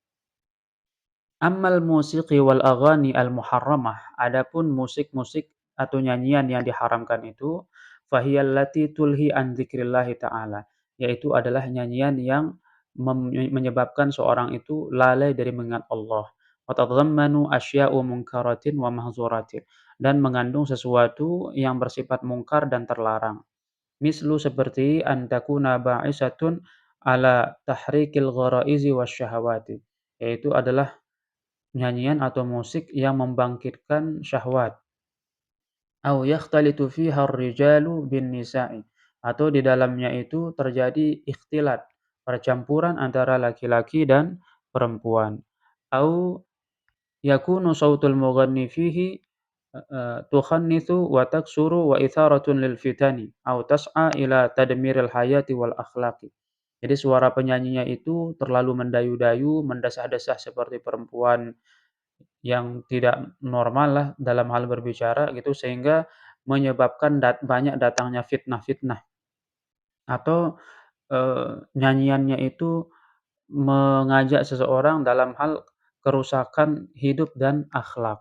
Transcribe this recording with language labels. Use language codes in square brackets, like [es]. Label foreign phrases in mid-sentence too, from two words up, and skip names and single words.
[ar] أما الموسيقى والأغاني المحرمة, [id] adapun musik-musik atau nyanyian yang diharamkan itu, [ar] فهي التي تلهي عن ذكر الله تعالى, [id] yaitu adalah nyanyian yang menyebabkan seorang itu lalai dari mengingat Allah. [ar] وتتضمن أشياء منكرة ومحظورة, [id] dan mengandung sesuatu yang bersifat mungkar dan terlarang. [ar] Mislu seperti أن تكون باعثة على تحريك الغرائز والشهوات, [id] yaitu adalah nyanyian atau musik yang membangkitkan syahwat. [ar] أو يختلط فيها الرجال بالنساء, [id] atau di dalamnya itu terjadi ikhtilat, percampuran antara laki-laki dan perempuan. [ar] أو يكون صوت المغني فيه تخنث وتكسر وإثارة للفتن أو تسعى إلى تدمير الحياة والأخلاق. [id] Jadi suara penyanyinya itu terlalu mendayu-dayu, mendesah-desah seperti perempuan yang tidak normal lah dalam hal berbicara gitu, sehingga menyebabkan banyak datangnya fitnah-fitnah atau, nyanyiannya itu mengajak seseorang dalam hal kerusakan hidup dan akhlak.